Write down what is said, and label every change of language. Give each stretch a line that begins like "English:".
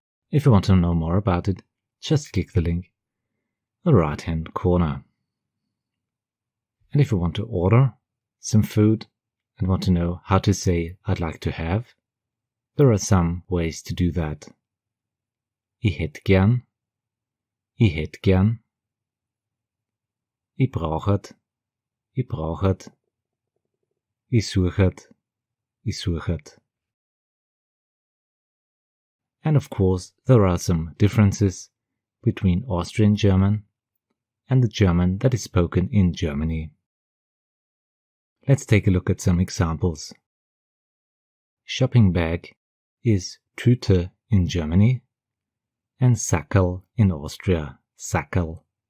English: If you want to know more about it, just click the link in the right hand corner. And if you want to order some food and want to know how to say I'd like to have, there are some ways to do that.
German: Ich hätt gern, ich brauchet, ich suchet.
English: And of course, there are some differences between Austrian German and the German that is spoken in Germany. Let's take a look at some examples. Shopping bag is Tüte in Germany and Sackerl in Austria, Sackerl.